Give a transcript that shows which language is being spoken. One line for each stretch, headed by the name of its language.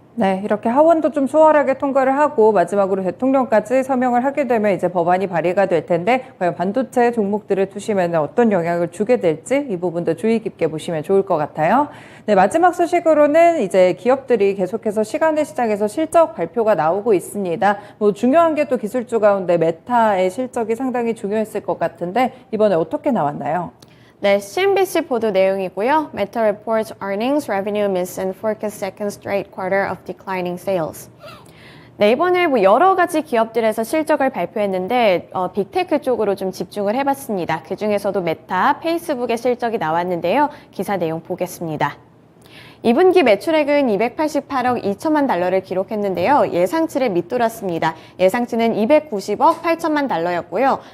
Korean: 네, 이렇게 하원도 좀 수월하게 통과를 하고 마지막으로 대통령까지 서명을 하게 되면 이제 법안이 발의가 될 텐데 과연 반도체 종목들을 두시면 어떤 영향을 주게 될지 이 부분도 주의 깊게 보시면 좋을 것 같아요. 네, 마지막 소식으로는 이제 기업들이 계속해서 시간의 시장에서 실적 발표가 나오고 있습니다. 뭐 중요한 게 또 기술주 가운데 메타의 실적이 상당히 중요했을 것 같은데 이번에 어떻게 나왔나요? 네, CNBC 보도 내용이고요.
English: Meta reports earnings, revenue miss and forecast second straight quarter of declining sales.
Korean: 네, 이번에 뭐 여러 가지 기업들에서 실적을 발표했는데 빅테크 쪽으로 좀 집중을 해봤습니다. 그 중에서도 메타, 페이스북의 실적이 나왔는데요. 기사 내용 보겠습니다. 2분기 매출액은 288억 2천만 달러를 기록했는데요. 예상치를 밑돌았습니다. 예상치는 290억 8천만 달러였고요.